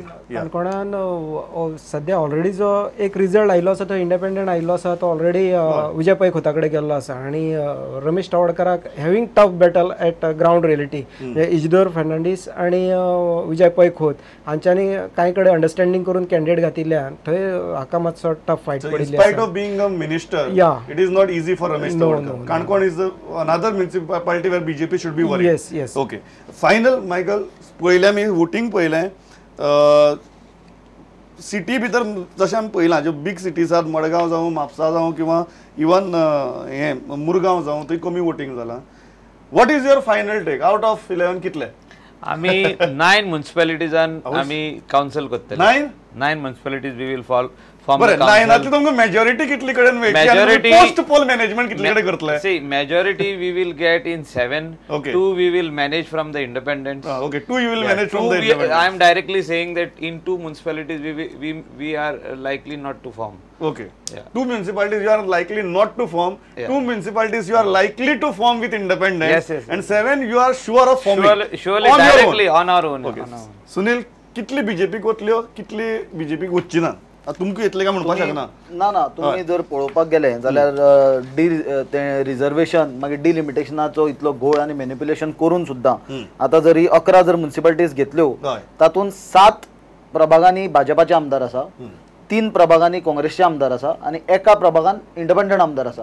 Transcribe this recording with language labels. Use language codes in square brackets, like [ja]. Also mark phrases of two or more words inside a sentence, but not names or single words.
[kok] काणकोणान सध्या ऑलरेडी जो एक रिजल्ट आयलो आसा तो इंडिपेंडंट आयलो आसा तो ऑलरेडी विजय पै खोता कडेन गेल्लो आसा आणि रमेश तवडकराक [en] having tough battle at ground reality, [kok] इजदोर फर्नांडीस आणि विजय पै खोत हांच्यांनी कांय कडेन अंडरस्टँडींग करून कॅन्डिडेट घातिल्ल्यान थंय हाका मातसो [en] tough fight [kok] पडिल्ली आसा. [en] In spite of being a minister, it is not easy for Ramesh Tawadkar. Kankon is another municipality where BJP should be worried. Yes. Okay. Final, Michael, [kok] पयलें मी वोटिंग पयलें सिटी भितर जशें आमी पयलां ज्यो [en] big cities [kok] आसात, मडगांव जावं म्हापसा जावं किंवा इवन हें मुरगांव जावं थंय कमी वोटिंग जालां. [en] What is your final take out of 11 कितले? [kok] आमी 9 म्युनिसिपालिटीजान आमी काउन्सिल करतले. [en] 9 municipalities we will form [kok] बरें, 9 तुमकां मेजॉरिटी कितली कडेन मेळटली? [en] post poll management [kok] कितले कडेन करतले? [en] See majority we will get in 7. 2 we will manage from the independents. Okay, 2 you will manage from the independents. I am directly saying that in 2 municipalities we are likely not to form. Okay. 2 municipalities you are likely not to form. 2 municipalities you are likely to form with independents. Yes. And 7 you are sure of forming. Surely directly on our own. Okay. Sunil, [kok] कितली बीजेपी वतल्यो, कितली बीजेपी वचची ना? तुमकां येतले काय म्हणपाक शकना? ना तुम्ही जर पळोवपाक गेले जाल्यार रिजर्वेशन मागीर डिलिमिटेशनाचो इतलो घोळ आनी मॅनिप्युलेशन करून सुद्दां आतां जरी 11 जर म्युनिसिपालिटीज घेतल्यो तातूंत 7 प्रभागांनी भाजपाचे आमदार आसा, 3 प्रभागांनी काँग्रेसचे आमदार आसा आणि एका प्रभागान इंडिपेंडंट आमदार आसा.